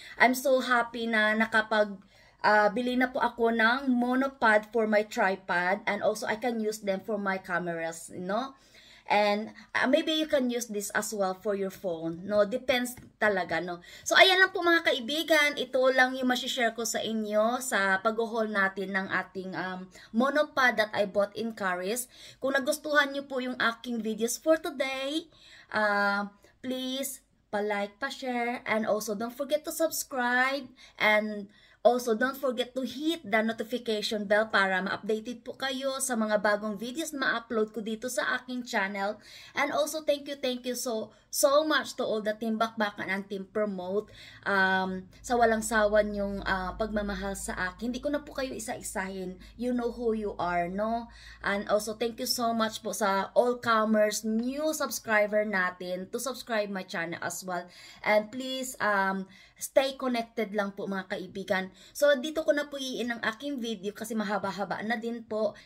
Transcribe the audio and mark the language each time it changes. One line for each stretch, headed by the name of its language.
English: I'm so happy
Filipino: na bili na po ako ng
English: monopod for my tripod, and also I can use them for my cameras, you know? And maybe you can use this as well for your phone, no?
Filipino: Depends talaga, no? So, ayan lang po mga kaibigan. Ito lang yung masishare ko sa inyo sa pag-haul natin ng ating monopod
English: that I bought in Caris.
Filipino: Kung nagustuhan nyo po yung aking videos
English: for today, please
Filipino: pa-like, pa-share,
English: and also don't forget to subscribe, and also, don't forget to hit the notification bell
Filipino: para ma-updated po kayo sa mga bagong videos na ma-upload ko dito sa aking channel.
English: And also, thank you so much to all the Team Bakbakan and Team Promote
Filipino: sa walang sawan yung pagmamahal sa akin. Hindi ko na po kayo isa-isahin.
English: You know who you are, no? And also, thank you so much po sa all-comers, new subscriber natin to subscribe my channel as well. And please, stay connected
Filipino: lang po mga kaibigan. So, dito ko na po iin ang aking video kasi mahaba-haba na din po.